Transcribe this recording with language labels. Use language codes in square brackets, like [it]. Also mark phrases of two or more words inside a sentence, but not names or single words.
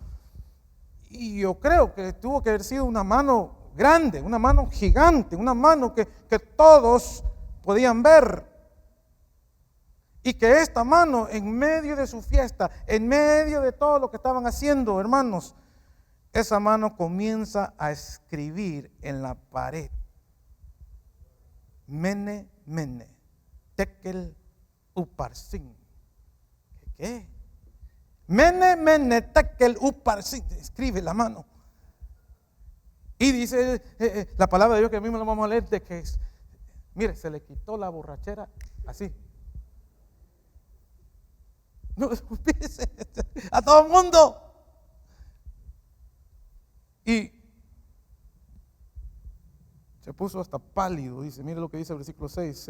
[es] Y yo creo que tuvo que haber sido una mano grande, una mano gigante, una mano que todos podían ver. Y que esta mano, en medio de su fiesta, en medio de todo lo que estaban haciendo, hermanos, esa mano comienza a escribir en la pared: [arc] Mene, Mene, Tekel, Uparsin. [es] ¿Qué? [arc] Mene, Mene, Tekel, Uparsin. [es] Escribe la mano. Y dice la palabra de Dios, que mismo lo vamos a leer, de que, mire, se le quitó la borrachera así. No, a todo el mundo. Y se puso hasta pálido, dice, mire lo que dice el versículo 6.